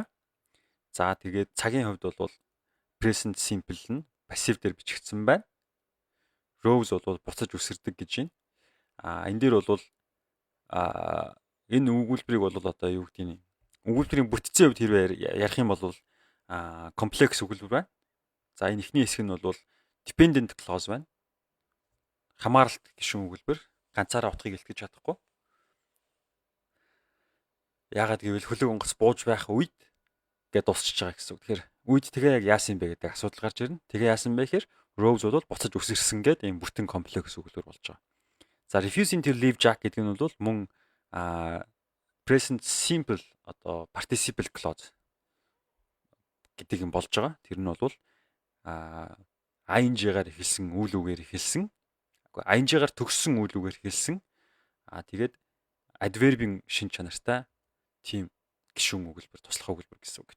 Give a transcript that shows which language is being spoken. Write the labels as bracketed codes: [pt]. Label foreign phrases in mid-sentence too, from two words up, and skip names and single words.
[mn] За тэгээд цагийн хувьд бол [en] present simple [mn] нь passive дээр бичигдсэн байна. Rose бол буцаж үсэрдэг гэж байна. Энэ дээр бол энэ өгүүлбэрийг бол одоо юу гэдэг нь өгүүлбэрийн бүтцийн хувьд хэрвээ ярих юм бол комплекс өгүүлбэр байна. За энэ эхний хэсэг нь бол [en] dependent clause [mn] байна. Хамааралт гишүүн өгүүлбэр ганцаараа утгыг илтгэж чадахгүй. Яагаад гэвэл хөлөг онгоц бууж байх үед гэдээ дуусчихж байгаа гэсэн үг. Тэгэхээр үед тэгээ яг яасан бэ гэдэг асуудал гарч ирнэ. Тэгээ яасан бэ гэхээр Rose бол буцаж үсэрсэн гэдэг ийм бүтэн комплекс өгүүлбэр болж байгаа. За [en] refusing to leave Jack [mn] гэдэг нь бол мөн [en] present simple [mn] одоо [en] participle clause [mn] гэдэг юм болж байгаа. Тэр нь бол ing-гаар эхэлсэн үйл үгээр эхэлсэн. ing-гаар төгссөн үйл үгээр эхэлсэн. Тэгээд adverb-ийн шин чанартай тийм гишүүн өгүүлбэр, туслах өгүүлбэр гэсэн үг.